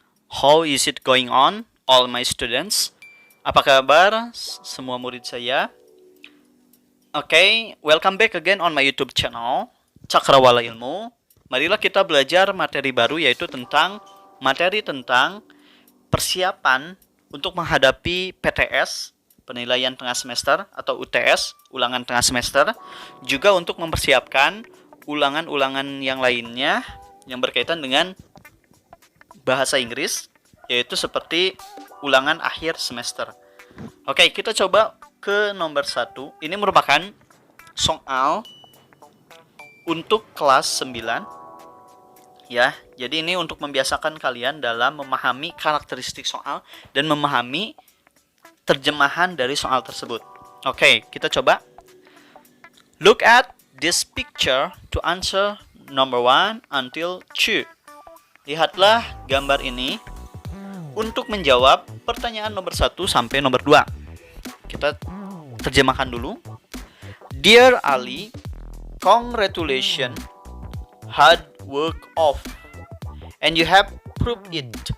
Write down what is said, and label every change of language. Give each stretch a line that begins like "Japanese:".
English: How is it going on, all my students?
Indonesian: Apa kabar semua murid saya?
English: Oke, welcome back again on my YouTube channel, Cakrawala Ilmu.
Indonesian: Marilah kita belajar materi baru yaitu materi tentang persiapan untuk menghadapi PTS, penilaian tengah semester, atau UTS, ulangan tengah semester, juga untuk mempersiapkan ulangan-ulangan yang lainnya yang berkaitan dengan bahasa Inggris, yaitu seperti ulangan akhir semester. Oke, kita coba ke nomor 1. Ini merupakan soal untuk kelas 9. Ya, jadi ini untuk membiasakan kalian dalam memahami karakteristik soal dan memahami terjemahan dari soal tersebut. Oke, kita coba.
English: Look at this picture to answer number 1 until 2.
Indonesian: Lihatlah gambar ini untuk menjawab pertanyaan nomor 1 sampai nomor 2. Kita terjemahkan dulu.
English: Dear Ali, congratulations, hard work off, and you have proved it.